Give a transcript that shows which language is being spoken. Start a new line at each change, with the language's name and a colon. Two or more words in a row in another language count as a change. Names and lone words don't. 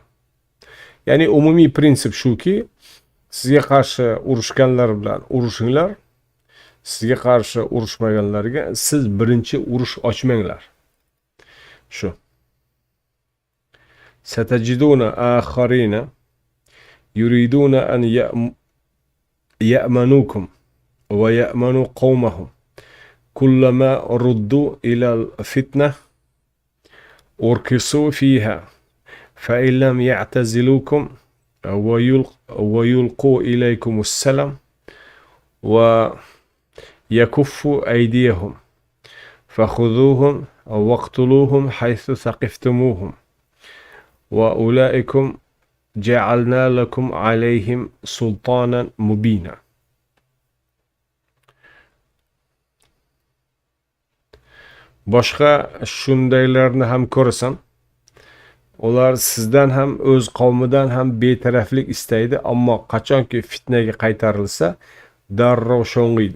Uzbek: Ya'ni umumiy prinsip shuki, sizga qarshi urushganlar bilan urushinglar, sizga qarshi urushmaganlarga siz birinchi urush ochmanglar.
Arabic: Shu. ستجدون آخرين يريدون أن يأمنوكم ويأمنوا قومهم كلما ردوا إلى الفتنة أركسوا فيها فإن لم يعتزلوكم ويلقوا إليكم السلام و يكفوا أيديهم فخذوهم واقتلوهم حيث ثقفتموهم وأولئكم جعلنا لكم عليهم سلطانا مبينا.
Uzbek: Boshqa shundaylarni ham ko'rasan. Ular sizdan ham o'z qavmidan ham betaraflik istaydi, ammo qachonki fitnaga qaytarilsa, darrov sho'ng'iydi.